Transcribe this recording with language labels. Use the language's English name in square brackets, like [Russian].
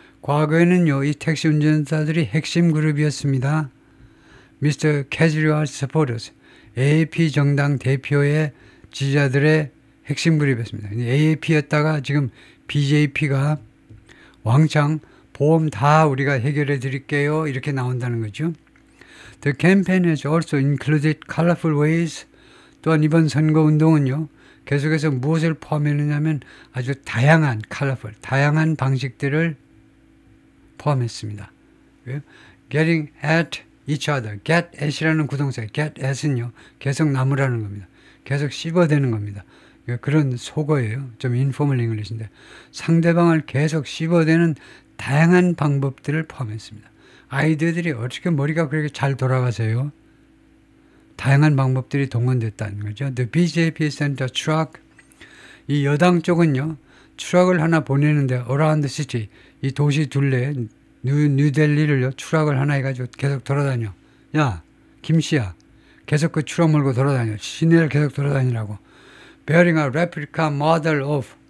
[Korean] 과거에는요, 이 택시 운전사들이 핵심 그룹이었습니다. [English] Mr. Kejriwal's supporters. [Korean] AAP 정당 대표의 지지자들의 핵심 그룹이었습니다. AAP였다가 지금 BJP가 왕창 보험 다 우리가 해결해 드릴게요. 이렇게 나온다는 거죠. [English] The campaign has also included colorful ways. [Korean] 또한 이번 선거운동은요, 계속해서 무엇을 포함했느냐면 아주 다양한 다양한 방식들을 포함했습니다. [English] Getting at each other. [Korean] Get at이라는 구동사, get at은요, 계속 나무라는 겁니다. 계속 씹어대는 겁니다. 그런 속어예요. 좀 인포멀 잉글리시인데, 상대방을 계속 씹어대는 다양한 방법들을 포함했습니다. 아이들이 어떻게 머리가 그렇게 잘 돌아가세요? 다양한 방법들이 동원됐다는 거죠. [English] The BJP sent a truck. [Korean] 이 여당 쪽은요, 트럭을 하나 보내는데 [English] around the city, [Korean] 이 도시 둘레 뉴델리를요, 트럭을 하나 해가지고 계속 돌아다녀. 야, 김씨야, 계속 그 트럭 몰고 돌아다녀. 시내를 계속 돌아다니라고. [English] Bearing a replica model of.